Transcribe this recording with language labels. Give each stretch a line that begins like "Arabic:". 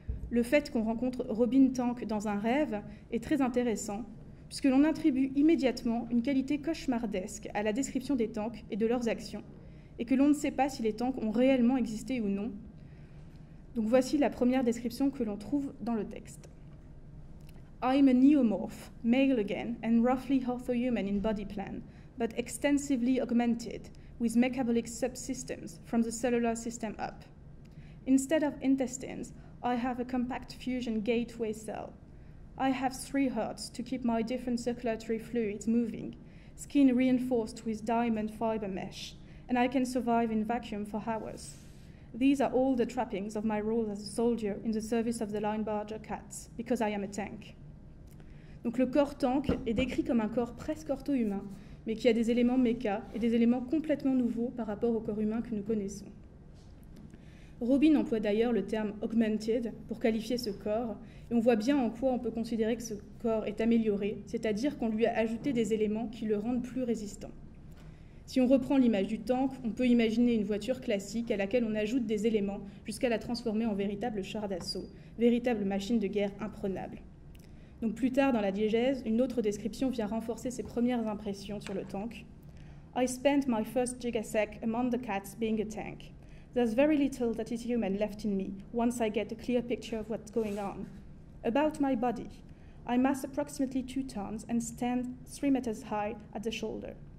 French: Le fait qu'on rencontre Robin Tank dans un rêve est très intéressant, puisque l'on attribue immédiatement une qualité cauchemardesque à la description des tanks et de leurs actions, et que l'on ne sait pas si les tanks ont réellement existé ou non. Donc voici la première description que l'on trouve dans le texte.
English: I'm a neomorph, male again, and roughly orthohuman in body plan, but extensively augmented with metabolic subsystems from the cellular system up. Instead of intestines, I have a compact fusion gateway cell. I have 3 hearts to keep my different circulatory fluids moving, skin reinforced with diamond fiber mesh, and I can survive in vacuum for hours. These are all the trappings of my role as a soldier in the service of the Linebarger Cats, because I am a tank.
French: Donc le corps tank est décrit comme un corps presque ortho-humain, mais qui a des éléments méca et des éléments complètement nouveaux par rapport au corps humain que nous connaissons. Robin emploie d'ailleurs le terme « augmented » pour qualifier ce corps, et on voit bien en quoi on peut considérer que ce corps est amélioré, c'est-à-dire qu'on lui a ajouté des éléments qui le rendent plus résistant. Si on reprend l'image du tank, on peut imaginer une voiture classique à laquelle on ajoute des éléments jusqu'à la transformer en véritable char d'assaut, véritable machine de guerre imprenable. Donc plus tard dans la diégèse, une autre description vient renforcer ses premières impressions sur le tank.
English: « I spent my first gigasec among the cats being a tank. There's very little that is human left in me once I get a clear picture of what's going on. About my body, I mass approximately 2 tons and stand 3 meters high at the shoulder.